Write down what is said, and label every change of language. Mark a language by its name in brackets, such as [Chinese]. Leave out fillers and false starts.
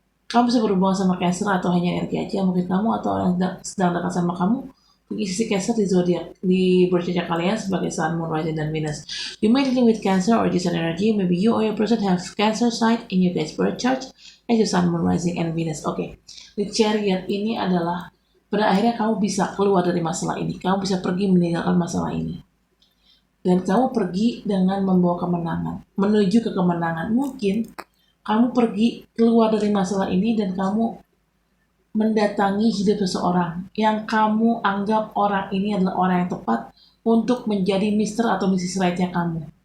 [Indonesian] Kamu bisa berhubungan sama Cancer atau hanya energi aja, mungkin kamu atau orang yang sedang dekat sama kamu punya sisi Cancer di zodiak di birth chart kalian sebagai Sun, Moon, Rising, dan Venus. [English] You may dealing with Cancer or just an energy. Maybe you or your person have Cancer side in your guys' birth chart as your Sun, Moon, Rising, and Venus. [Indonesian] Oke, The Chariot ini adalah pada akhirnya kamu bisa keluar dari masalah ini. Kamu bisa pergi meninggalkan masalah ini. Dan kamu pergi dengan membawa kemenangan, menuju ke kemenangan. Mungkin kamu pergi keluar dari masalah ini dan kamu mendatangi hidup seseorang yang kamu anggap orang ini adalah orang yang tepat untuk menjadi Mr. atau Mrs. Right-nya kamu.